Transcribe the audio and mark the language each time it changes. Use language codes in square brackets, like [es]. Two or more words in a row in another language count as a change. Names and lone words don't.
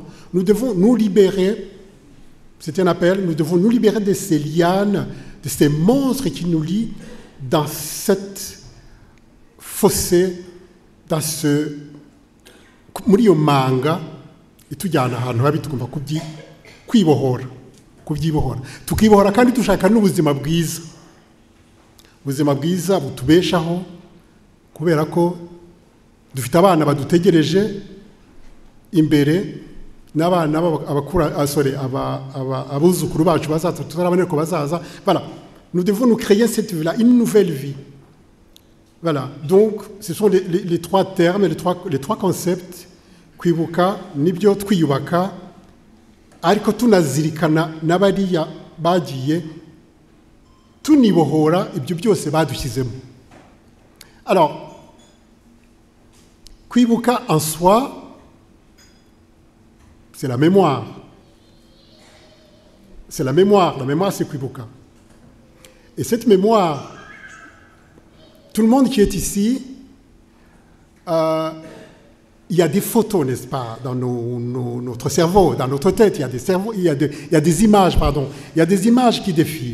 [fr] Nous devons nous libérer, c'est un appel, nous devons nous libérer de ces lianes, de ces monstres qui nous lient dans cette fossé, dans ce manga, et tout y a un habit comme [rw] kwibohora, kubyibohora. Tukibohora kandi tushaka n'ubuzima bwiza. Ubuzima bwiza butubeshaho kubera ko dufite abana badutegereje imbere n'abana abakura abuzukuru bacu bazaza tutarabone ko bazaza. [fr] Voilà, nous devons nous créer cette vie là, une nouvelle vie. Voilà, donc ce sont les trois termes, les trois concepts, [rw] kwibuka nibyo twiyubaka ariko tunazirikana n'abariya bagiye tunibohora ibyo byose badushyizemo. [fr] Alors, kwibuka en soi, c'est la mémoire. C'est la mémoire c'est kwibuka. Et cette mémoire, tout le monde qui est ici, il y a des photos, n'est-ce pas, dans notre cerveau, dans notre tête, il y a des images, pardon, il y a des images qui défilent.